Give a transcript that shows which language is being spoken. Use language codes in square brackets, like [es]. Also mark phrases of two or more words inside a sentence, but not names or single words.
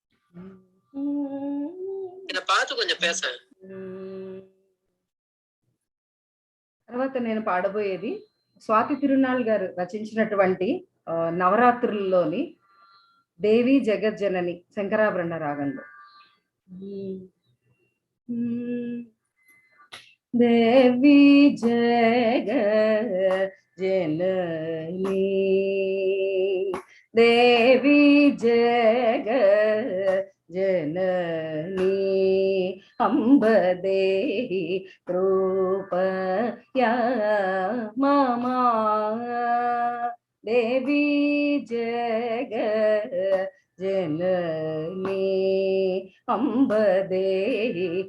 [te] తర్వాత నేను పాడబోయేది స్వాతి తిరునాళ్ గారు రచించినటువంటి నవరాత్రుల్లోని దేవి జగజ్జనని శంకరాభరణ రాగంలో. [sa] దేవి జగజ్జనని जननी देवी जगत जननी अम्ब देहि कृपया मम देवी जगत जननी अम्ब देहि